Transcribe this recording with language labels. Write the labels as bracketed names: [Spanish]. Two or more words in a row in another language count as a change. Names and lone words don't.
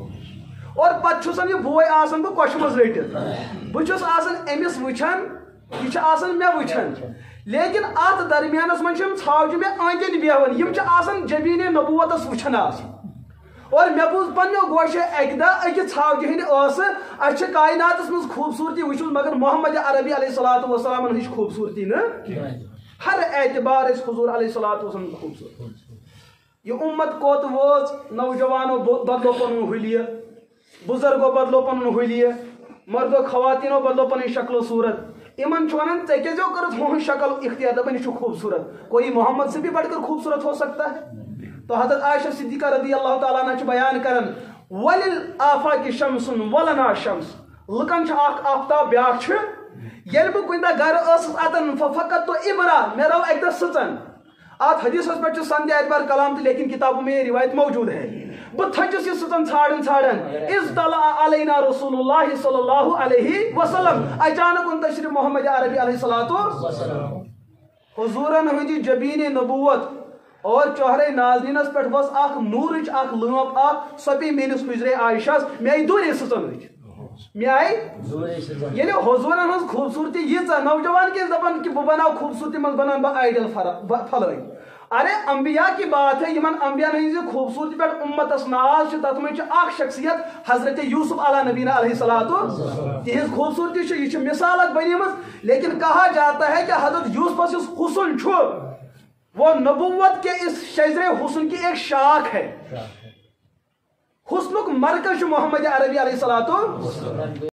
[Kashmiri] اور پتہٕ چھُسن یہِ بوے آسان بہٕ کۄچھِ منٛز رٔٹِتھ بہٕ چھُس آسان أمِس وٕچھان یہِ چھِ آسان مےٚ وٕچھان لیکن اتھ درمیانس منٛز چھِ یِم ژھاوجہِ مےٚ أنٛدۍ أنٛدۍ بیہوان یِم چھِ آسان جبیٖنِ نبوتس وٕچھان آسان اور مےٚ بوٗز پننیو گوشو اکہِ دۄہ أکِس ژھاوجہِ ہٕنٛدِ ٲسہٕ اسہِ چھِ کایناتس منٛز خوٗبصوٗرتی وٕچھمٕژ مگر محمد عربی علیہ الصلوۃ والسلامن ہٕنٛز خوٗبصوٗرتی نہٕ ہر اعتبار ٲسۍ حضوٗر [Arabic] علیہ الصلوۃ والسلام [Kashmiri] خوٗبصوٗرت یہ امت کوٚت وٲژ نوجوانو بدلو پنُن حُلیہِ بُزرگو بدلو پنُن حُلیہِ مردو خواتیٖنو بدلو پنٕنۍ شکل و صوٗرت یِمن چھُ ونان ژےٚ کیازیو کٔرٕتھ ہُہٕنٛز شکل اختیار دپان یہِ چھُ خوٗبصوٗرت [Urdu] کوئی محمد سے بھی بڑھ کر خوبصورت ہو سکتا ہے [Kashmiri] تو حضرت عائشہ صدیقہ [Arabic] رضی اللہ تعالیٰ عنہ [Kashmiri] چھِ بیان کران [Arabic] وَلِلْآفَاقِ شَمْسٌ وَلَنَا شَمْس [Kashmiri] لُکن چھُ اکھ آفتاب بیاکھ چھُ ییٚلہِ بہٕ کُنہِ دۄہ گرٕ ٲسٕس اتن فقط تو اِبرا مےٚ رٲو اکہِ دۄہ سٕژن اتھ حدیثس پٮ۪ٹھ چھُ سندِ اعتبار کلام تہِ [Urdu] لیکن کتابوں میں یہ روایت موجود ہے [Kashmiri] بہٕ تھٔچِس یہِ سٕژن ژھانڈان ژھانڈان [Arabic] اِذ طلع علینا رسول اللہ صلی اللہ علیہ وسلم [Kashmiri] اچانک ان تشریف محمد عربی [Arabic] علیہ الصلوۃ والسلام [Kashmiri] حضورن ہٕنٛدِ جبیٖنِ نبوت اور چہرے ناظرینس پٮ۪ٹھ ؤژھ اکھ نوٗرٕچ اکھ لٲپ اکھ سۄ پیٚیہِ میٲنِس حُجرے عایشاہس مےٚ آیہِ دوٗرے سٕژن مےٚ آیہِ ییٚلہِ حضوٗرن ہٕنٛز خوٗبصوٗرتی ییٖژاہ نوجوان کیٛازِ دپان کہ بہٕ بناو خوٗبصوٗرتی منٛز بناون بہٕ آیڈل پھلٲنۍ ارے انبیاء [Urdu] کی بات ہے [Kashmiri] یمن انبیاء ہٕنٛزِ خوٗبصوٗرتی پٮ۪ٹھ اُمتس ناز چھُ تتھ منٛز چھِ اکھ شخصیت حضرت یوسف [Arabic] علیٰ نبینا علیہ الصلوۃ [Kashmiri] تہنٛز خوٗبصوٗرتی چھِ یہِ چھِ مثال اکھ بنیمٕژ لیکن [Urdu] کہا جاتا ہے کہ [Kashmiri] حضرت یوسفس یُس حسن چھُ [Urdu] وہ نبوت کے اس شجرے حسن کی ایک شاخ ہے [Kashmiri] حسنک مرکز چھُ محمد عربی [Arabic] علیہ الصلوۃ